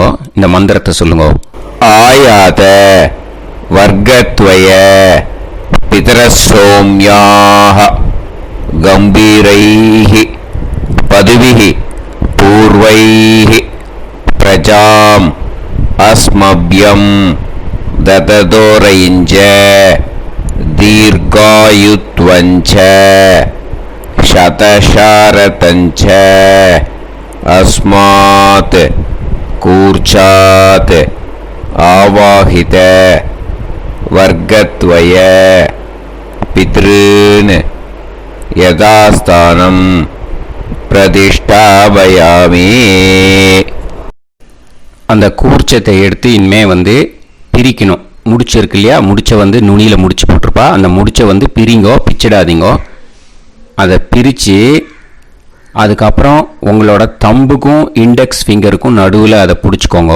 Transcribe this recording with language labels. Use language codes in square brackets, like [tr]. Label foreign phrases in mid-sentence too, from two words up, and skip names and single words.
[ta] இந்த மந்திரத்தை சொல்லுங்க. [sa] आयात वर्गद्वय पितरः सोम्याः गम्भीरैः पथिभिः पूर्वैः प्रजाम् अस्मभ्यम् ददतो रयिं च दीर्घायुत्वं च शतशारदं च अस्मात् कूर्चात् आवाहित वर्गत्वय पितॄन् यदास्तानं प्रतिष्ठापयामि. [ta] அந்த கூர்ச்சத்தை எடுத்து இனிமே பிரிக்கணும். முடிச்சு இருக்கு இல்லையா? முடிச்சை நுனியில் முடிச்சு போட்டிருப்பா. அந்த முடிச்சை பிரிங்கோ, பிச்சிடாதீங்கோ. அதை பிரித்து அதுக்கப்புறம் உங்களோட தம்புக்கும் [en] index fingerக்கும் [ta] நடுவில் அதை பிடிச்சிக்கோங்க.